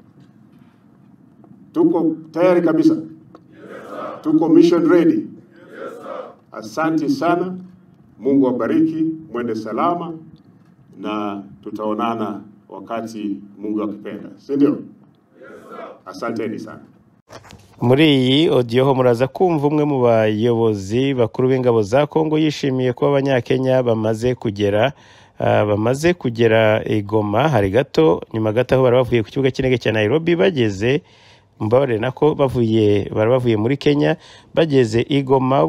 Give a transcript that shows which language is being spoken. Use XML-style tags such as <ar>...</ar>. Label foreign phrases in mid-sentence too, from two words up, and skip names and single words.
<sw>Tuko tayari kabisa? Yes, tuko mission ready? Yes, asante sana. Mungu awabariki, mwende salama, na tutaonana wakati Mungu akipenda, si ndio? Yes, asanteni sana.</sw> <rw>Muri iyi audio ho muraza kumva umwe mu bayobozi bakuru b'ingabo za Kongo yishimiye ko abanyakenya bamaze kugera Goma. Hari gato nyuma gato aho barabavuye ku kibuga cy'indege cya Nairobi, bageze mbabare nako barabavuye muri Kenya, bageze Goma.</rw>